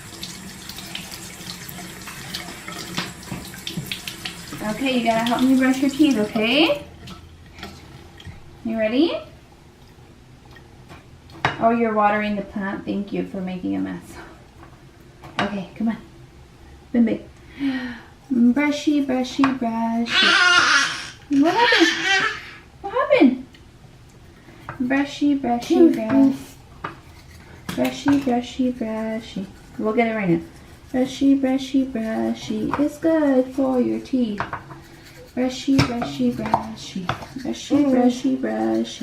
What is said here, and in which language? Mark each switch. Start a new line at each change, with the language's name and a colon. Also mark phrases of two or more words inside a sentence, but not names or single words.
English: Okay, you gotta help me brush your teeth, okay? You ready? Oh, you're watering the plant. Thank you for making a mess. Okay, come on. Bimbi. Brushy, brushy, brushy. What happened? What happened? Brushy, brushy, brushy. Brushy, brushy, brushy. We'll get it right now. Brushy, brushy, brushy is good for your teeth. Brushy, brushy, brushy. Brushy, brushy, brushy.